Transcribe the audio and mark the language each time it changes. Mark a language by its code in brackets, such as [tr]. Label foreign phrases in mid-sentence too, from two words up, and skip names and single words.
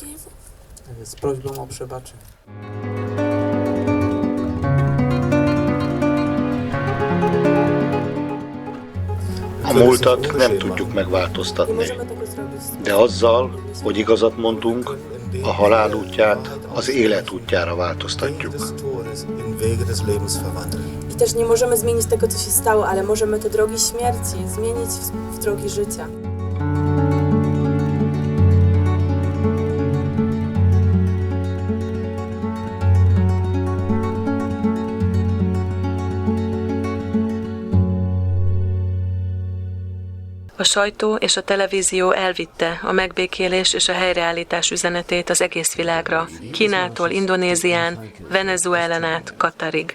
[hu] A múltat nem tudjuk megváltoztatni, de azzal, hogy igazat mondunk, a halál útját az élet útjára változtatjuk. [pl] I też nie możemy zmienić tego, co się stało, ale możemy te drogi śmierci zmienić w drogi życia. [hu] A sajtó és a televízió elvitte a megbékélés és a helyreállítás üzenetét az egész világra, Kínától Indonézián, Venezuelán át Katarig.